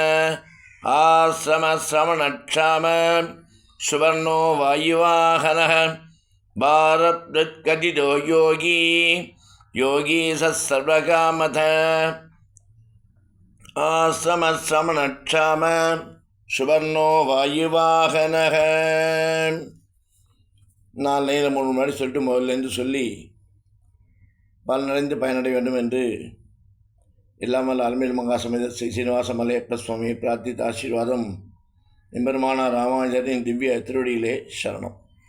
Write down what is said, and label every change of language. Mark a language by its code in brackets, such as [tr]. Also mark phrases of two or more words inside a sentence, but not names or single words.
[sa] आश्रमश्रमणक्षाम, सुवर्णो वायुवाहनः, भारप्रत्कथितो योगी, योगी सर्वकामथ, आश्रमश्रमणक्षाम, सुवर्णो वायुवाहनः. [ta] நான் நேரம் முன்னாடி சொல்லிட்டு முதல்லேருந்து சொல்லி பலனடைந்து பயனடைய வேண்டும் என்று இல்லாமல் அலமேல் மகா சமேத ஸ்ரீ சீனிவாச மலையப்ப சுவாமியை பிரார்த்தித்த ஆசீர்வாதம் எம்பெருமானார் ராமானுஜரின் திவ்ய திருவடியிலே சரணம்.